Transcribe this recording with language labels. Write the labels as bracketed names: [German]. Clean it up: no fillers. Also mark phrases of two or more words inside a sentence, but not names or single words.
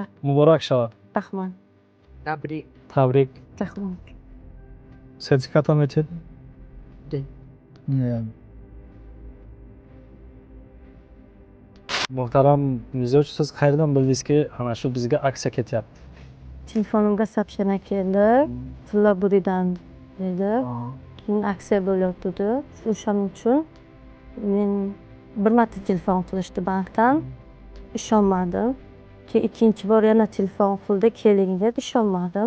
[Tajik] муборак шавад. [Uzbek] Rahman. [Tajik] Табрик. [Uzbek] Rahman. [Tajik] Сертификатро метед? Муҳтарам мизоҷ, [Uzbek] сиз қайердан билдиз ки ана шу бизга аксия кетyapti? Telefonimga soобщение keldi. Tilla buridan dedi. Keyin aksiya bo'lyapti. O'shaning uchun men bir marta telefon qilishdi bankdan. Ishonmadim. Keyin ikkinchi bor yana telefon qildi, keling dedi, ishonmadim.